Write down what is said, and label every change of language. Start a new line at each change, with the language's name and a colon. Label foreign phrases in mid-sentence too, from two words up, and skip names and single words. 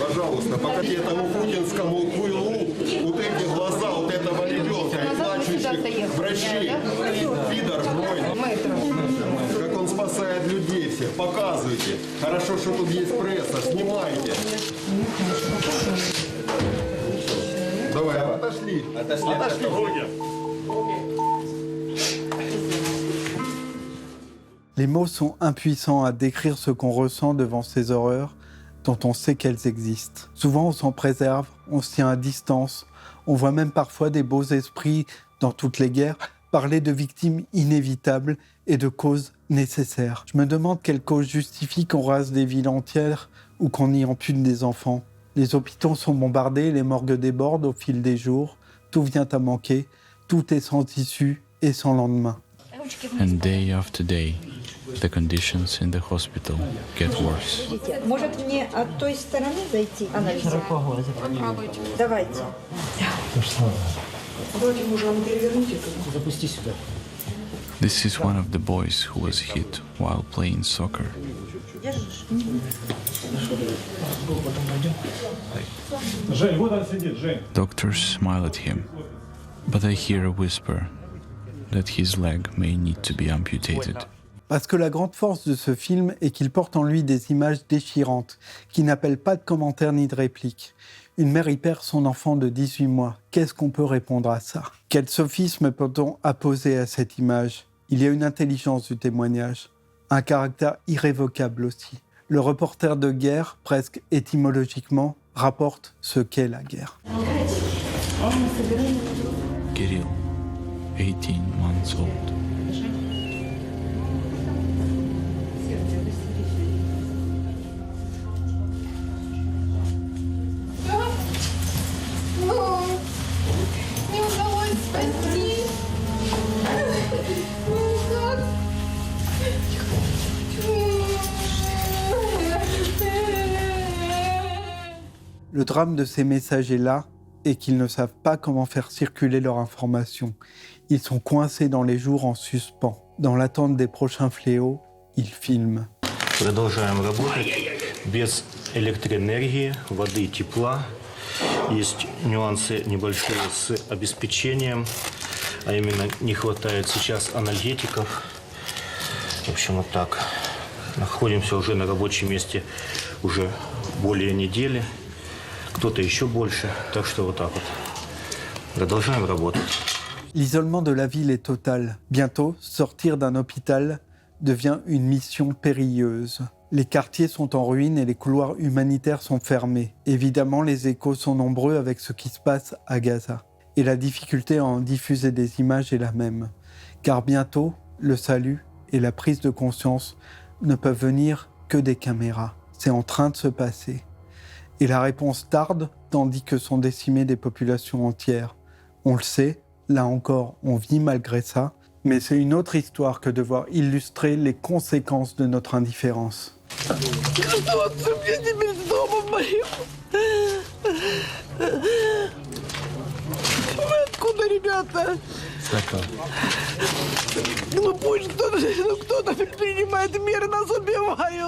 Russian: Пожалуйста, покажите этому путинскому хуйлу вот эти глаза вот этого ребенка и плачущих врачей. Пидор мой. Как он спасает людей всех. Показывайте. Хорошо, что тут есть пресса. Снимайте. Давай, отошли. Отошли.
French: Les mots sont impuissants à décrire ce qu'on ressent devant ces horreurs dont on sait qu'elles existent. Souvent, on s'en préserve, on se tient à distance, on voit même parfois des beaux esprits dans toutes les guerres parler de victimes inévitables et de causes nécessaires. Je me demande quelle cause justifie qu'on rase des villes entières ou qu'on y ampute des enfants. Les hôpitaux sont bombardés, les morgues débordent au fil des jours, tout vient à manquer, tout est sans issue et sans lendemain.
English: And day after day, the conditions in the hospital get worse.
Russian: Может мне от той стороны зайти? Попробуйте. Давайте. Запусти сюда.
English: This is one of the boys who was hit while playing soccer.
Russian: Жень, вот он сидит, Жень.
English: Doctors smile at him, but I hear a whisper that his leg may need to be amputated.
French: Parce que la grande force de ce film est qu'il porte en lui des images déchirantes, qui n'appellent pas de commentaires ni de répliques. Une mère y perd son enfant de 18 mois. Qu'est-ce qu'on peut répondre à ça? Quel sophisme peut-on apposer à cette image? Il y a une intelligence du témoignage, un caractère irrévocable aussi. Le reporter de guerre, presque étymologiquement, rapporte ce qu'est la guerre.
English: Kirill, 18 months old.
Russian: Не удалось спасти.
French: Le drame de ces messagers-là est qu'ils ne savent pas comment faire circuler leur information. Ils sont coincés dans les jours en suspens. Dans l'attente des prochains fléaux, ils filment.
Russian: Продолжаем работать без электроэнергии, воды и тепла. Есть нюансы небольшие с обеспечением, а именно не хватает сейчас анальгетиков. В общем, вот так. Находимся уже на рабочем месте уже более недели, кто-то еще больше, так что вот так вот. Продолжаем работать.
French: L'isolement de la ville est total. Bientôt, sortir d'un hôpital devient une mission périlleuse. Les quartiers sont en ruine et les couloirs humanitaires sont fermés. Évidemment, les échos sont nombreux avec ce qui se passe à Gaza. Et la difficulté à en diffuser des images est la même. Car bientôt, le salut et la prise de conscience ne peuvent venir que des caméras. C'est en train de se passer. Et la réponse tarde, tandis que sont décimées des populations entières. On le sait, là encore, on vit malgré ça, mais c'est une autre histoire que de voir illustrer les conséquences de notre indifférence.
Russian: Оставаться мне теперь с домом моим. Откуда, ребята? Ну пусть кто-то принимает меры, нас убивают.